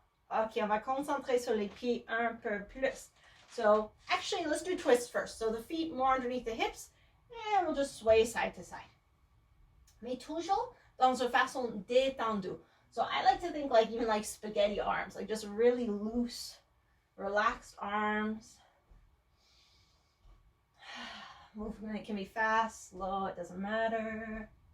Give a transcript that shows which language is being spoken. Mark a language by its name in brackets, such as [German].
[French] Ok, on va concentrer sur les pieds un peu plus. [English] So, actually, let's do twists first. So the feet more underneath the hips, and we'll just sway side to side. [French] Mais toujours dans une façon détendue. [English] So I like to think like even like spaghetti arms, like just really loose, relaxed arms. Movement can be fast, slow, it doesn't matter.